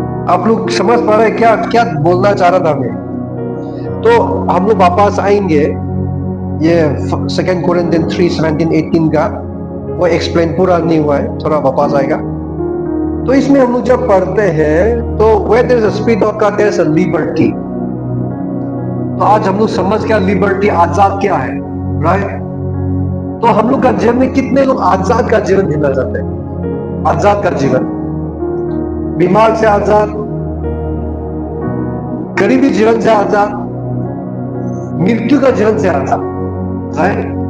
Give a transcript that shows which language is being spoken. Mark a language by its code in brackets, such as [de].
[hi] आप लोग समझ पा रहे हैं क्या क्या बोलना चाह रहा था मैं? तो हम लोग वापस आएंगे ये 2 Corinthians 3:17-18 का, वो एक्सप्लेन पूरा नहीं हुआ है, थोड़ा वापस आएगा। तो इसमें हम लोग जब पढ़ते हैं तो [en] where there is a spirit of God there is a liberty। [hi] तो आज हम लोग समझ क्या लिबर्टी, आजाद क्या है, राइट? तो हम लोग का जीवन में कितने लोग आजाद का जीवन जीना चाहते हैं? आजाद का जीवन, बीमार से आजाद, गरीबी जीवन से आजाद, मृत्यु का जीवन से आजाद, राइट?